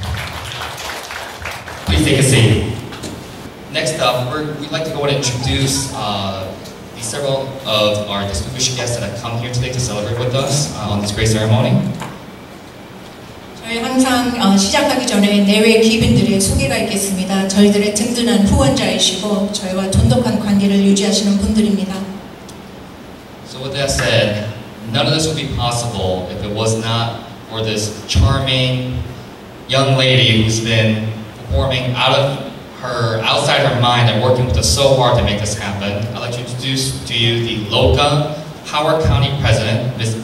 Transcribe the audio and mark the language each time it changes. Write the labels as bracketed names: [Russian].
[English] Please take a seat. Next up, we'd like to go and introduce several of our distinguished guests that have come here today to celebrate with us on this great ceremony. [Korean] 저희 항상 시작하기 전에 내외 귀빈들의 소개가 있겠습니다. 저희들의 든든한 후원자이시고 저희와 돈독한 관계를 유지하시는 분들입니다. [English] So with that said, none of this would be possible if it was not for this charming young lady who's been performing outside her mind and working with us so hard to make this happen. I'd like to introduce to you the Loka Howard County President, Ms.